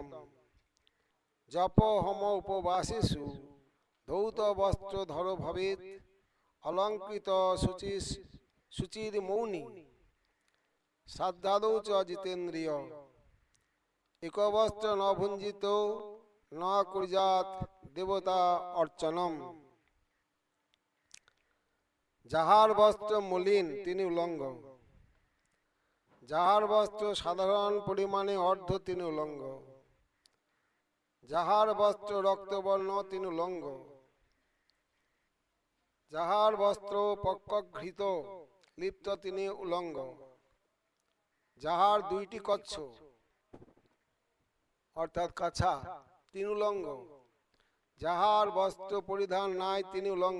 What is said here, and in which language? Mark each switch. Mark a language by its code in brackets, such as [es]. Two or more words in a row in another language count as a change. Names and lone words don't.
[sa] জপ হোম উপবাসেষু ধৌত বস্ত্রধর ভবেৎ অলঙ্কৃত শুচির মৌনি শ্রাদ্ধাদৌ চ জিতেন্দ্রিয় একবস্ত্র ন ভুঞ্জিত ন কুর্যাৎ দেবতা অর্চনম। [bn] যাহার বস্ত্র মলিন তিনি উলঙ্গ, যাহার বস্ত্র সাধারণ পরিমাণে অর্ধ তিনি উলঙ্গ, যাহার বস্ত্র রক্তবর্ণ তিনি উলঙ্গ, যাহার বস্ত্র পক্কঘৃত লিপ্ত তিনি উলঙ্গ, যাহার দুইটি কচ্ছ অর্থাৎ কাছা তিনি উলঙ্গ, যাহার বস্ত্র পরিধান নাই তিনি উলঙ্গ।